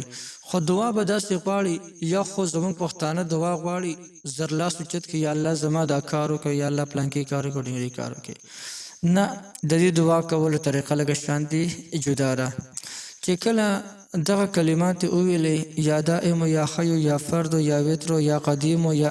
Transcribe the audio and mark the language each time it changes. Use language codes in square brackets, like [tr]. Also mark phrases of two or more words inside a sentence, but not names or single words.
[ps] خو دعا به داسې غواړي یا خو زموږ پښتانه دعا غواړي زر لاس اوچت کړي یا الله زما دا کار وکړه یا الله پلانکې کار وکړه ډېرې کار وکړي. نه، د دې دعا کولو طریقه لږه شانتې جدا ده. چې کله دغه کلمات وویلې [ar] یا دائم یا حی یا فرد یا وتر یا قدیم یا